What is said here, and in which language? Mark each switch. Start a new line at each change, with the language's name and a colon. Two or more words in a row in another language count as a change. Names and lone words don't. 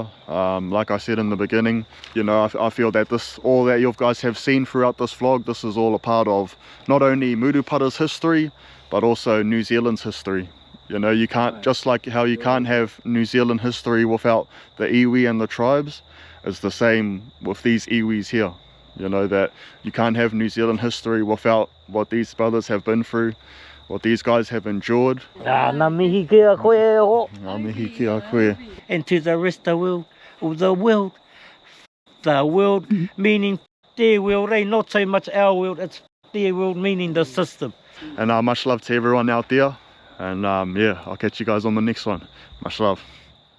English: Like I said in the beginning, you know, I feel that all that you guys have seen throughout this vlog, this is all a part of not only Murupara's history, but also New Zealand's history. You know, you can't, just like how you can't have New Zealand history without the iwi and the tribes, it's the same with these iwis here. You know, that you can't have New Zealand history without what these brothers have been through, what these guys have endured.
Māori: Ngā mihi kia koe ho. Ngā mihi kia koe.
English: And to the rest of the world meaning their world, not so much our world, it's their world meaning the system. And much love to everyone out there, and yeah, I'll catch you guys on the next one. Much love.